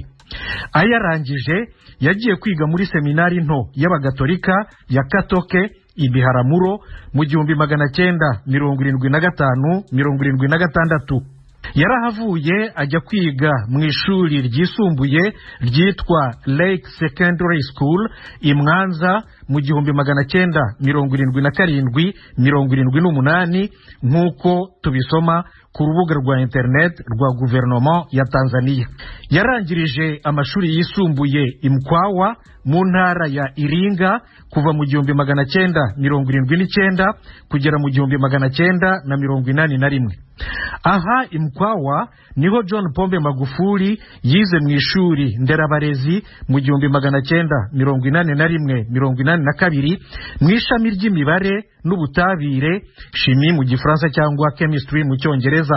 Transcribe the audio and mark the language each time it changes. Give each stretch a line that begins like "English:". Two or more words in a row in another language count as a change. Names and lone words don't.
Kinyarwanda: Ayarangije yagiye kwiga muri seminari nto y'abagatolika ya Katoke Ibiharamuro mu 1975-76. Yarahavuye ajya kwiga mu ishuri ryisumbuye ryitwa Lake Secondary School Imwanza mu 1977-78 nk'uko tubisoma ku rubuga rwa internet rwa guverinoma ya Tanzania. Yarangirije amashuri yisumbuye Imkwawa mu ntara ya Iringa kuva mu 1979 kugera mu 1981. Aha Imkwawa niho John Pombe Magufuli yize mu ishuri nderabarezi mu 1981-82 mu ishami ry'imibare n'ubutabire chimie mu Gifaransa cyangwa chemistry mu Cyongereza.